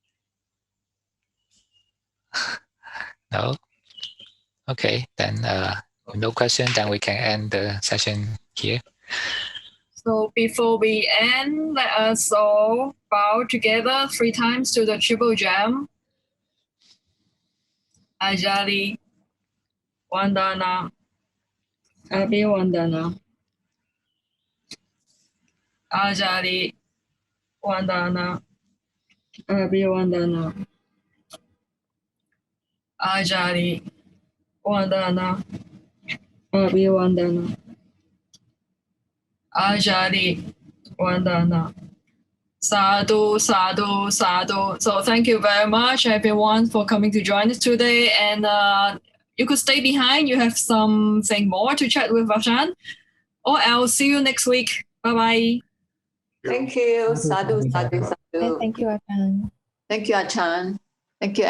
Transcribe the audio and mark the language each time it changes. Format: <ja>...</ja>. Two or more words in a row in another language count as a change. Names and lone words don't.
<en>No. Okay, then No question, then we can end the session here. So before we end, let us all bow together 3 times to the triple gem.</en> <pi>Ajali Vandana Abhivandana. Ajali Vandana Abhivandana. Ajali Vandana Abhivandana. Ajali Vandana. Sadhu, sadhu, sadhu.</pi> <en>So thank you very much, everyone, for coming to join us today. And you could stay behind. You have something more to chat with Ajahn. Or I'll see you next week. Bye-bye. Thank you.</en> <pi>Sadhu, sadhu, sadhu.</pi> <en>Thank you, Ajahn. Thank you, Ajahn. Thank you, Ella.</en>